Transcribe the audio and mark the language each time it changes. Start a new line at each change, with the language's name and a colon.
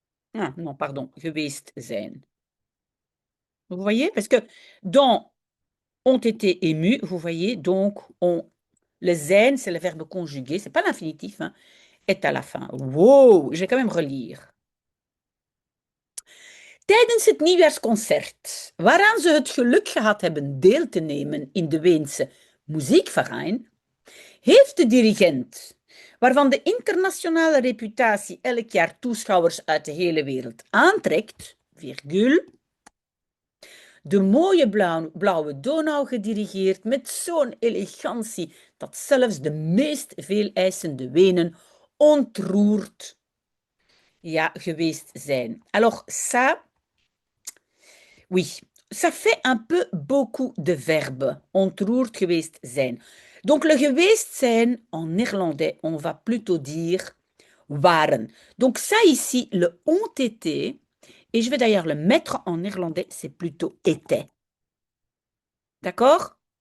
French: Ah, non, pardon,
Dutch: geweest zijn.
French: Vous voyez? Parce que dans ont été émus, vous voyez, donc le zijn, c'est le verbe conjugué, c'est pas l'infinitif, hein, est à la fin. Wow, je vais quand même relire.
Dutch: Tijdens het nieuwjaarsconcert, waaraan ze het geluk gehad hebben deel te nemen in de Weense muziekverein, heeft de dirigent, waarvan de internationale reputatie elk jaar toeschouwers uit de hele wereld aantrekt,
French: virgule,
Dutch: de mooie blauwe Donau gedirigeerd met zo'n elegantie dat zelfs de meest veeleisende Wenen ontroerd ja, geweest zijn.
French: Alors ça, oui, ça fait un peu beaucoup de verbes.
Dutch: Ontroerd geweest zijn.
French: Donc le geweest zijn en néerlandais, on va plutôt dire waren. Donc ça ici, le ont été, et je vais d'ailleurs le mettre en néerlandais, c'est plutôt était. D'accord?